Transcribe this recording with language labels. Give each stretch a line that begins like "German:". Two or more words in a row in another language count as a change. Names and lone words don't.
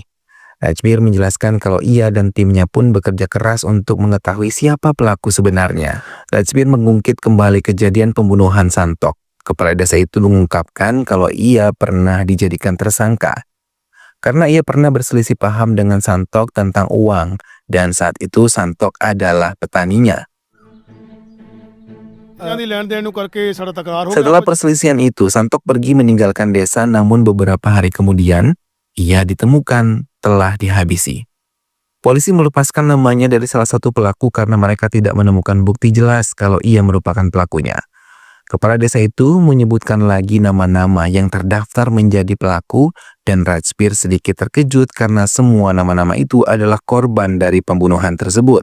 Indonesian: Rajbir menjelaskan kalau ia dan timnya pun bekerja keras untuk mengetahui siapa pelaku sebenarnya. Rajbir mengungkit kembali kejadian pembunuhan Santok. Kepala desa itu mengungkapkan kalau ia pernah dijadikan tersangka. karena ia pernah berselisih paham dengan Santok tentang uang dan saat itu Santok adalah petaninya.
Punjabi: ਦੀ ਲੈਣ ਦੇਣ ਨੂੰ ਕਰਕੇ ਸਾਡਾ ਤਕਰਾਰ ਹੋ
Indonesian: Setelah perselisihan itu, Santok pergi meninggalkan desa, namun beberapa hari kemudian ia ditemukan telah dihabisi. Polisi melepaskan namanya dari salah satu pelaku karena mereka tidak menemukan bukti jelas kalau ia merupakan pelakunya. Kepala desa itu menyebutkan lagi nama-nama yang terdaftar menjadi pelaku dan Rajbir sedikit terkejut karena semua nama-nama itu adalah korban dari pembunuhan tersebut.